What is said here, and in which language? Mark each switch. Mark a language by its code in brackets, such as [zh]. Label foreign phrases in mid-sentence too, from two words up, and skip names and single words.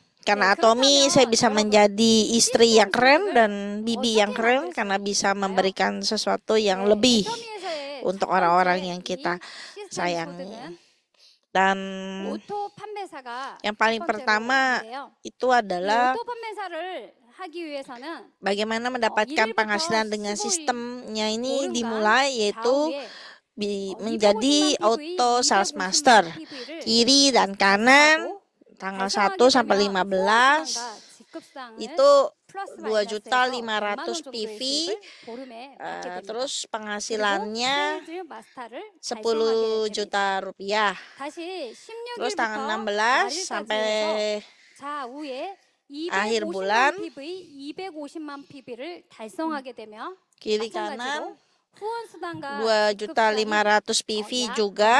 [id] Karena Atomi saya bisa menjadi istri yang keren dan bibi yang keren karena bisa memberikan sesuatu yang lebih untuk orang-orang yang kita sayangi. Dan yang paling pertama itu adalah [ko] 하기 위해서는 [id] Bagaimana mendapatkan [ko] 1일부터 [id] penghasilan dengan [ko] 15일 [id] sistemnya ini [ko] 보름간 [id] dimulai yaitu [ko] 좌우에 [id] menjadi [ko] 250만 [en] auto PV, sales master [ko] 250만 PV를 [id] kiri dan kanan tanggal 1 sampai 15 itu 2.500.000 PV, terus penghasilannya 10 juta rupiah. Terus tanggal 16 sampai akhir bulan kiri kanan 2.500.000 PV juga.